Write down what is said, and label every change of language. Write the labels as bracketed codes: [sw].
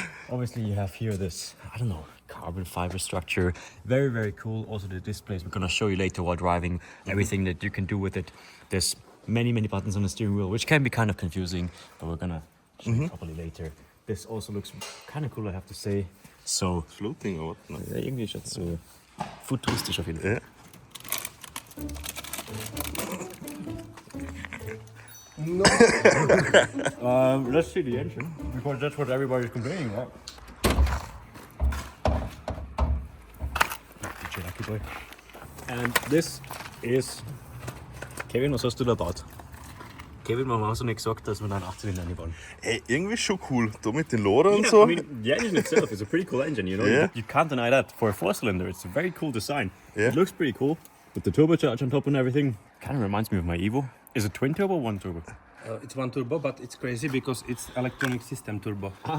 [en] Obviously you have here this, carbon fiber structure. Very cool. Also the displays, we're gonna show you later while driving everything that you can do with it. There's many buttons on the steering wheel, which can be kind of confusing, but we're gonna show you properly later. This also looks kind of cool, I have to say. So, Floating or what? [de] ja, irgendwie ist das so futuristisch auf jeden Fall. [en] Yeah. No. Let's see the engine, because that's what everybody's complaining about. DJ Lucky Boy. And this is... Kevin, [de] was hast du da gebaut? Kevin, warum hast du nicht gesagt, dass wir da einen 8-Zylinder einbauen? Ey, irgendwie schon cool. Da mit den Lodern und so. [en] I mean, the engine itself is a pretty cool engine, Yeah. You can't deny that. For a 4-cylinder, it's a very cool design. Yeah. It looks pretty cool, with the turbocharge on top and everything. Kind of reminds me of my Evo. Is it twin turbo or one turbo? It's one turbo, but it's crazy because it's electronic system turbo.